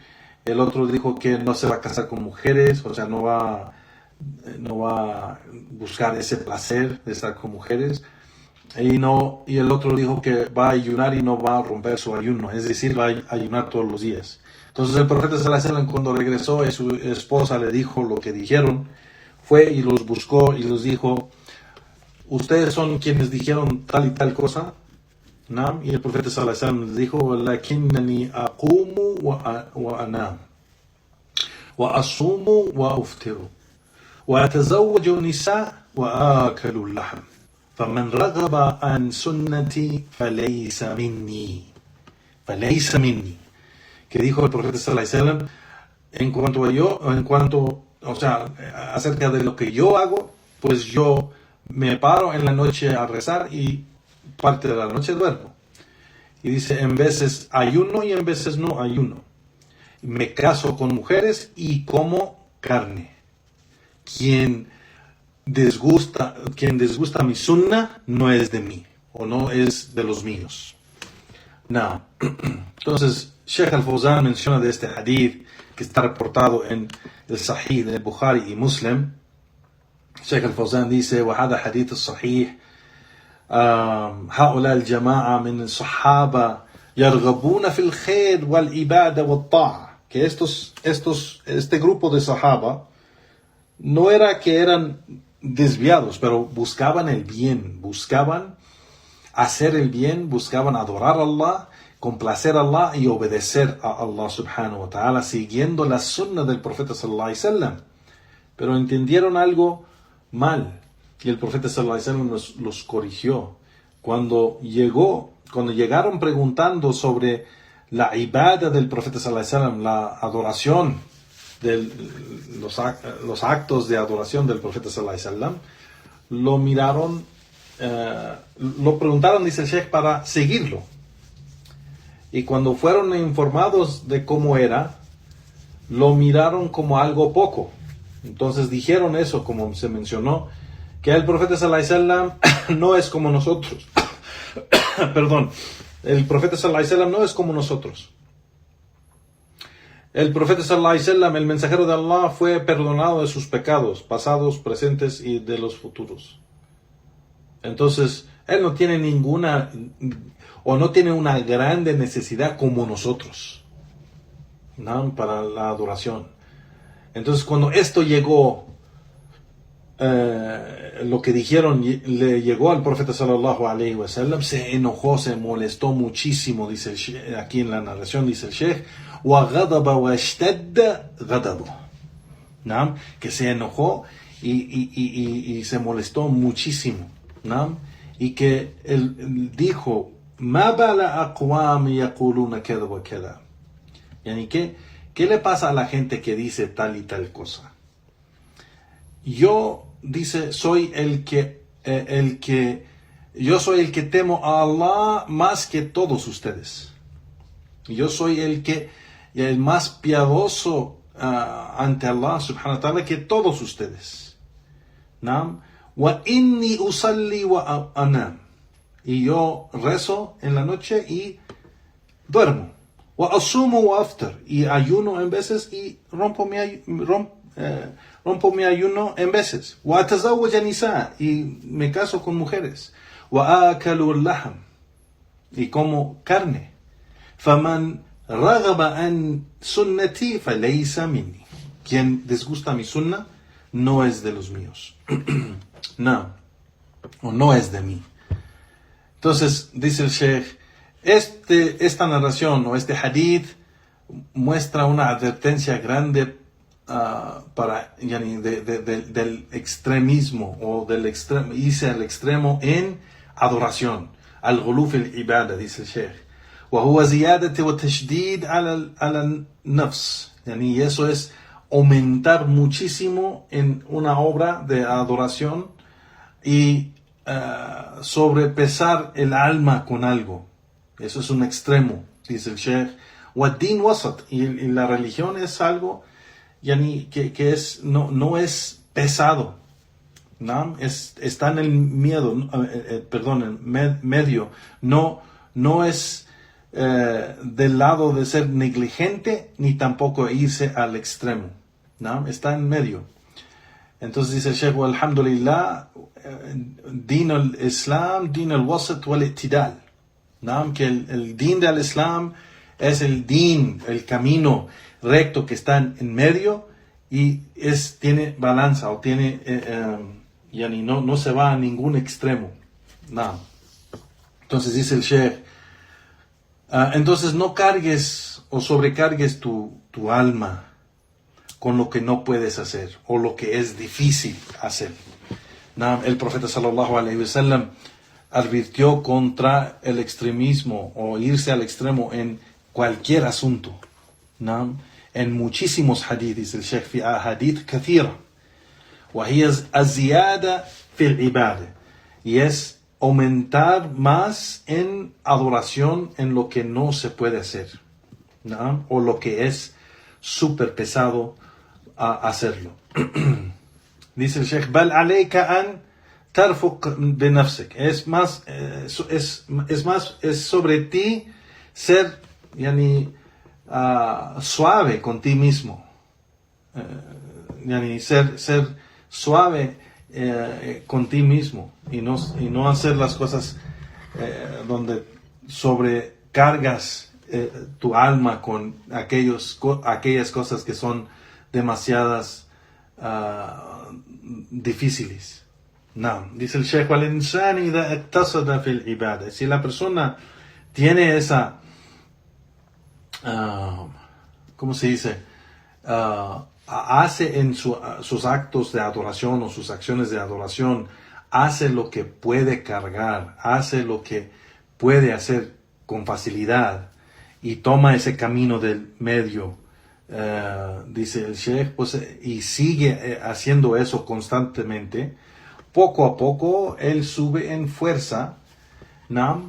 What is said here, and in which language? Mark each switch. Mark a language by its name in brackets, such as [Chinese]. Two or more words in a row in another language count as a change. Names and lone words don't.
[Spanish] El otro dijo que no se va a casar con mujeres, o sea, no va a buscar ese placer de estar con mujeres. Y el otro dijo que va a ayunar y no va a romper su ayuno, es decir, va a ayunar todos los días. Entonces el profeta [Arabic] صلى الله عليه وسلم, [Spanish] cuando regresó y su esposa le dijo lo que dijeron, fue y los buscó y les dijo: ustedes son quienes dijeron tal y tal cosa. ¿No? Y el profeta [Arabic] صلى الله عليه وسلم [Spanish] les dijo: [Arabic] لكنني أقوم وأنام وأصوم وأفطر وأتزوج نساء وآكل لحم فمن رغب عن سنتي فليس مني. [Spanish] Que dijo el profeta [Arabic] صلى الله عليه وسلم, [Spanish] acerca de lo que yo hago, pues yo me paro en la noche a rezar y parte de la noche duermo. Y dice: en veces ayuno y en veces no ayuno. Me caso con mujeres y como carne. Quien desgusta mi sunna no es de mí, o no es de los míos. No. Entonces Sheikh al-Fawzan menciona de este hadith, que está reportado en el Sahih de Bukhari y Muslim. [Arabic] Sheikh al-Fawzan dice: وهذا حديث الصحيح هؤلاء الجماعة من الصحابة يرغبون في الخير والعبادة والطاعة. [Spanish] Que este grupo de sahaba no era que eran desviados, pero buscaban el bien, buscaban hacer el bien, buscaban adorar a Allah, complacer a Allah y obedecer a Allah [Arabic] سبحانه وتعالى, [Spanish] siguiendo la sunna del profeta [Arabic] صلى الله عليه وسلم. [Spanish] Pero entendieron algo mal, y el profeta [Arabic] صلى الله عليه وسلم [Spanish] los corrigió. Cuando llegaron preguntando sobre la ibada del profeta [Arabic] صلى الله عليه وسلم, [Spanish] la adoración, los actos de adoración del profeta [Arabic] صلى الله عليه وسلم, [Spanish] lo preguntaron, dice el Sheikh, para seguirlo. Y cuando fueron informados de cómo era, lo miraron como algo poco. Entonces dijeron eso, como se mencionó, que el profeta [Arabic] صلى الله عليه وسلم [Spanish] no es como nosotros. Perdón, el profeta [Arabic] صلى الله عليه وسلم [Spanish] no es como nosotros. El profeta [Arabic] صلى الله عليه وسلم, [Spanish] el mensajero de Allah, fue perdonado de sus pecados pasados, presentes y de los futuros. Entonces, él no tiene no tiene una grande necesidad como nosotros, ¿no?, para la adoración. Entonces, cuando esto llegó lo que dijeron le llegó al profeta [Arabic] صلى الله عليه وسلم, [Spanish] se enojó, se molestó muchísimo, dice aquí en la narración dice el sheikh, [Arabic] وَغَضَبَ وَاشْتَدَّ غَضَبُهُ, [Spanish] ¿no? Que se enojó y se molestó muchísimo, ¿no? Y que él dijo, [Arabic] مَا بَالَ أَقْوَامِ يَقُولُونَ كَذَا وَكَذَا, yani, [Spanish] ¿qué le pasa a la gente que dice tal y tal cosa? Yo, dice, soy el que temo a Allah más que todos ustedes. Yo soy el más piadoso ante Allah [Arabic] سبحانه وتعالى [Spanish] que todos ustedes. ¿No? [Arabic] وإني أصلي وأنام. [Spanish] Y yo rezo en la noche y duermo. [Arabic] وأصوم وأفطر. [Spanish] Y ayuno en veces y rompo mi ayuno en veces. [Arabic] وأتزوج نساء. [Spanish] Y me caso con mujeres. [Arabic] وآكل اللحم. [Spanish] Y como carne. [Arabic] فمن رغب عن سنتي فليس مني. [Spanish] Quien disgusta mi sunna no es de los míos. No es de mí. Entonces dice el sheikh, esta narración o este hadith muestra una advertencia grande del extremismo o irse al extremo en adoración, [Arabic] الغلو في العبادة, [Spanish] dice el sheikh. [Arabic] وهو زيادة وتشديد على النفس, [Spanish] y eso es aumentar muchísimo en una obra de adoración y sobrepesar el alma con algo. Eso es un extremo, dice el sheikh. [Arabic] وَالدِّينُ وَسَطٌ, [Spanish] y la religión es algo que no es pesado, ¿no? Está en el medio, no es del lado de ser negligente ni tampoco irse al extremo, ¿no? Está en medio. Entonces dice el sheikh, alhamdulillah, [Arabic] دين الإسلام دين الوسط والاعتدال, [Spanish] ¿no? Que el din del Islam es el din, el camino recto que está en medio y tiene balanza o tiene no se va a ningún extremo, no. Entonces dice el sheikh, entonces no cargues o sobrecargues tu alma con lo que no puedes hacer o lo que es difícil hacer. El profeta [Arabic] صلى الله عليه وسلم [Spanish] advirtió contra el extremismo o irse al extremo en cualquier asunto. En muchísimos hadiths, el sheikh, [Arabic] في أحاديث كثيرة, وهي الزيادة في العبادة, [Spanish] y es aumentar más en adoración en lo que no se puede hacer, ¿no? O lo que es súper pesado a hacerlo. Dice el sheikh, [Arabic] بل عليك أن ترفق بنفسك, [Spanish] es sobre ti ser suave con ti mismo, ser suave con ti mismo y no hacer las cosas donde sobrecargas tu alma con aquellas cosas que son demasiadas difíciles. No, dice el sheikh, [Arabic] الإنسان إذا اقتصد في العبادة, [Spanish] si la persona tiene esa ¿cómo se dice? Hace en sus actos de adoración o sus acciones de adoración, hace lo que puede cargar, hace lo que puede hacer con facilidad y toma ese camino del medio, dice el sheikh, pues, y sigue haciendo eso constantemente, poco a poco él sube en fuerza, ¿no?